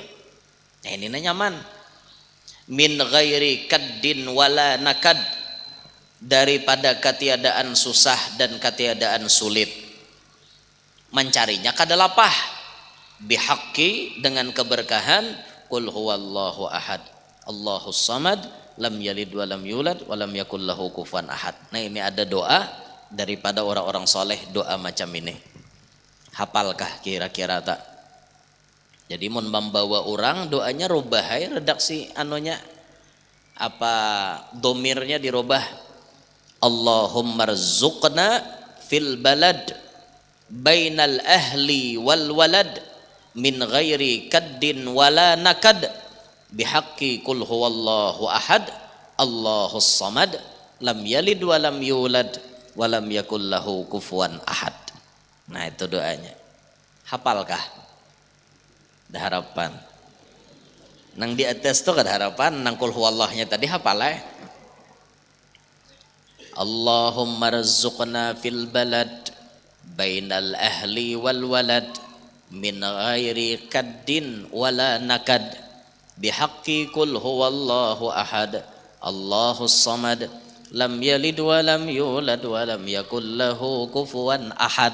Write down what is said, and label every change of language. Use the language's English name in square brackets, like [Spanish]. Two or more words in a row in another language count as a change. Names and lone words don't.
[Banjar] Nah ini nyaman. [Arabic] من غير كد ولا نكد, [Banjar] daripada ketiadaan susah dan ketiadaan sulit. Mencarinya kada lapah. Bihaqqi, dengan keberkahan, [Arabic] قل هو الله أحد، الله الصمد، لم يلد ولم يولد ولم يكن له كفوا أحد. [Banjar] Nah ini ada doa daripada orang-orang soleh, doa macam ini. Hafalkah kira-kira tak? Jadi mun membawa orang doanya rubahai redaksi anunya apa domirnya dirubah. [Arabic] اللهم ارزقنا في البلد بين الأهل والولد من غير كد ولا نكد بحق قل هو الله أحد الله الصمد لم يلد ولم يولد ولم يكن له كفوا أحد. [Banjar] Nah itu doanya. Hafalkah? Ada harapan. Nang di atas tuh ada harapan, nang kul huwallahnya tadi hafal ya. [Arabic] اللهم ارزقنا في البلد بين الأهل والولد من غير كد ولا نكد بحق قل هو الله أحد الله الصمد لم يلد ولم يولد ولم يكن له كفوا أحد.